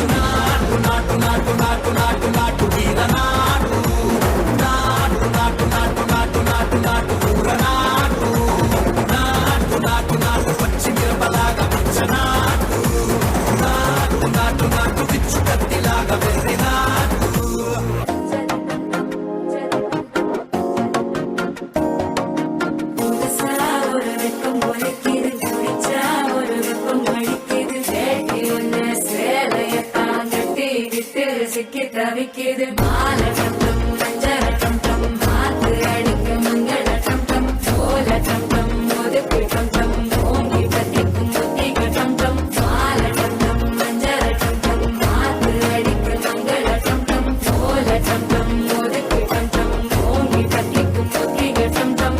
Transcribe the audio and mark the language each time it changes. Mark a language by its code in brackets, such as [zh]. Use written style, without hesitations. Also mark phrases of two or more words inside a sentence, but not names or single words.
[te] నాటు నాటు నాటు నాటు నాటు నాటు వీర నాటు నాటు నాటు నాటు నాటు నాటు నాటు ఊర నాటు నాటు నాటు నాటు పచ్చి మిరపలాగా పిచ్చ నాటు నాటు నాటు నాటు పిచ్చు కత్తిలాగా వెర్రి నాటు [ta] புதுசா ஒரு வெக்கம் ஒலிக்குது குடிச்சா ஒரு வெப்பம் வலிக்குது சேட்டி ஒண்ணு சேலையத்தான் கட்டி விட்டு சிக்கி தவிக்குது மாலை டம் மஞ்சள் டம் மாத்து அடிக்க மங்கள டம் சோல டம் ஒதுக்கு டம் ஓங்கி பத்திக்கும் முத்திக டம் மாலை டம் மஞ்சள் டம் மாத்து அடிக்க மங்கள டம் சோல டம் ஒதுக்கு டம் ஓங்கி பத்திக்கும் முத்திக டம்